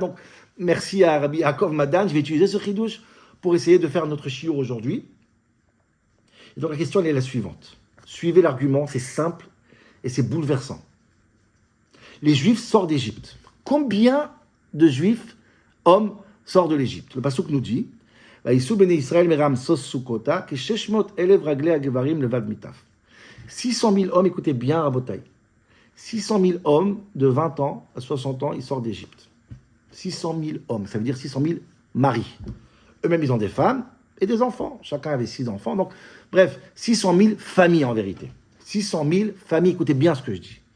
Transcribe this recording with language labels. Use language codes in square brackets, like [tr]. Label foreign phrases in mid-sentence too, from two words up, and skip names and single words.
[fr] Donc merci à Rabbi Yaakov Madan, je vais utiliser ce Chidush pour essayer de faire notre shiur aujourd'hui. Et donc la question elle est la suivante. Suivez l'argument, c'est simple et c'est bouleversant. Les Juifs sortent d'Égypte. Combien de Juifs, hommes, sortent de l'Égypte? Le pasuk nous dit, [he] ויסעו בני ישראל מרעמסס סכתה כשש מאות אלף רגלי הגברים לבד מטף. [fr] 600 000 hommes, écoutez bien, Rabotai. 600 000 hommes de 20 ans à 60 ans, ils sortent d'Égypte. 600 000 hommes, ça veut dire 600 000 maris. Eux-mêmes, ils ont des femmes et des enfants. Chacun avait 6 enfants. Donc, bref, 600 000 familles en vérité. 600 000 familles, écoutez bien ce que je dis.